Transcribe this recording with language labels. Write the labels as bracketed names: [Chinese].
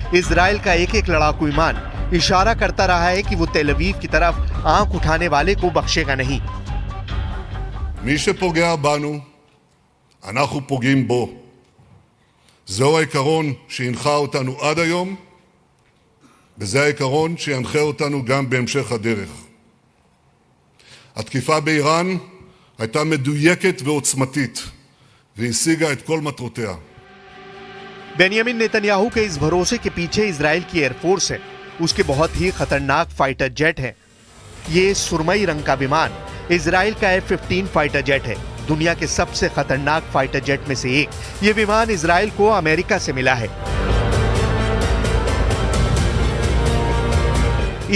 [Hindi] Israel का एक एक लड़ाकू विमान इशारा करता रहा है कि वो तेल अवीव की तरफ आंख उठाने वाले को बख्शेगा नहीं। [Hebrew] מי שפוגע בנו, אנחנו פוגעים בו. זהו העיקרון שהנחה אותנו עד היום, וזה העיקרון שינחה אותנו גם בהמשך הדרך. התקיפה באיראן הייתה מדויקת ועוצמתית, והשיגה את כל מטרותיה. [Hindi] बेनियामिन नेतन्याहू के इस भरोसे के पीछे इजराइल की एयरफोर्स है। उसके बहुत ही खतरनाक फाइटर जेट हैं। ये सुरमई रंग का विमान इजराइल का F-15 फाइटर जेट है, दुनिया के सबसे खतरनाक फाइटर जेट में से एक। ये विमान इजराइल को अमेरिका से मिला है।